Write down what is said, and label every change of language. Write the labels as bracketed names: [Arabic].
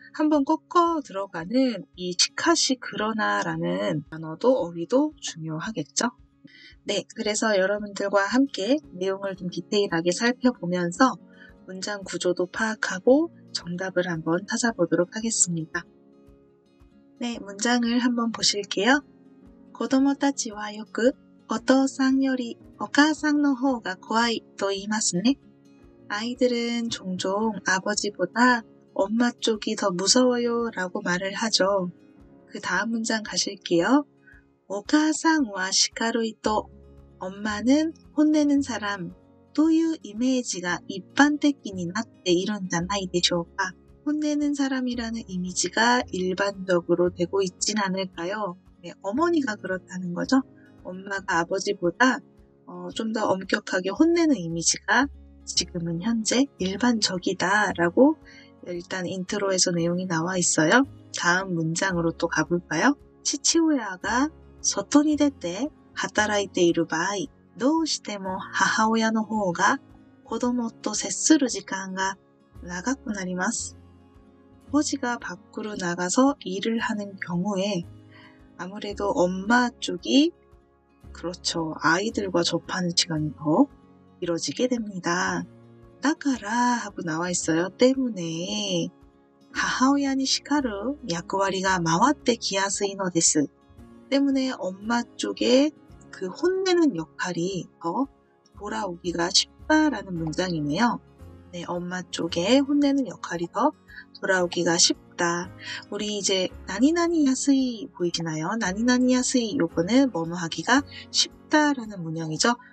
[Korean] 한번 꺾어 들어가는 이 시카시 그러나라는 단어도 어휘도 중요하겠죠. 네, 그래서 여러분들과 함께 내용을 좀 디테일하게 살펴보면서 문장 구조도 파악하고 정답을 한번 찾아보도록 하겠습니다. 네, 문장을 한번 보실게요. [Japanese] 子供たちはよくお父さんよりお母さんの方が怖いと言いますね. [Korean] 아이들은 종종 아버지보다 엄마 쪽이 더 무서워요 라고 말을 하죠. 그 다음 문장 가실게요. [Japanese] お母さんは叱る人, [Korean] 엄마는 혼내는 사람 [Japanese] というイメージが一般的になっているんじゃないでしょうか. [Korean] 혼내는 사람이라는 이미지가 일반적으로 되고 있진 않을까요? 네, 어머니가 그렇다는 거죠. 엄마가 아버지보다 좀 더 엄격하게 혼내는 이미지가 지금은 현재 일반적이다라고 일단 인트로에서 내용이 나와 있어요. 다음 문장으로 또 가볼까요? [Japanese] 치치오야가 外に出て働いている場合、どうしても母親の方が子供と接する時間が長くなります. [Korean] 아버지가 밖으로 나가서 일을 하는 경우에 아무래도 엄마 쪽이 그렇죠. 아이들과 접하는 시간이 더 길어지게 됩니다. [Japanese] だから [Korean] 하고 나와 있어요. 때문에 [Japanese] 母親に叱る役割が回ってきやすいのです. [Korean] 때문에 엄마 쪽에 그 혼내는 역할이 더 돌아오기가 쉽다라는 문장이네요. 네, 엄마 쪽에 혼내는 역할이 더 돌아오기가 쉽다. 우리 이제 나니나니 야스이 보이시나요? 나니나니 야스이 요거는 뭐뭐 하기가 쉽다라는 문형이죠.